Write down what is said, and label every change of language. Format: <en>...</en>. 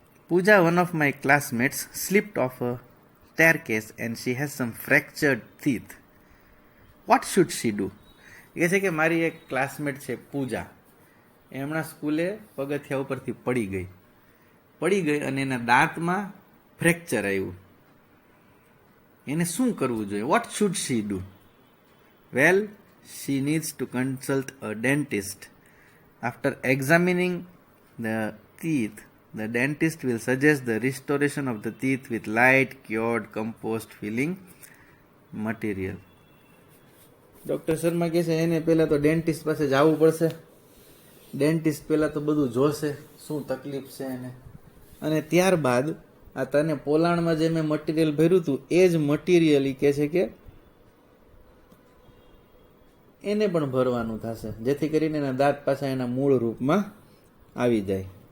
<en>Pooja, one of my classmates, slipped off a staircase and she has some fractured teeth. What should she do?</en> <gu>એ છે કે મારી એક classmate છે પૂજા, એ હમણાં સ્કૂલે પગથિયા ઉપરથી પડી ગઈ અને એના દાંતમાં ફ્રેક્ચર આવ્યું. એને શું કરવું જોઈએ?</gu> <en>What should she do? Well, she needs to consult a dentist. After examining the teeth, the dentist will suggest the restoration of the teeth with light cured compost filling material.</en> <gu>Doctor Sharma કહે છે એને પહેલાં તો dentist પાસે જવું પડશે. Dentist પહેલાં તો બધું જોશે શું તકલીફ છે એને, અને ત્યારબાદ આ તને પોલાણમાં જે મેં મટીરિયલ ભર્યું હતું એ જ મટીરિયલ કહે છે કે એને પણ ભરવાનું થશે, જેથી કરીને એના દાંત પાછા એના મૂળ રૂપમાં આવી જાય.</gu>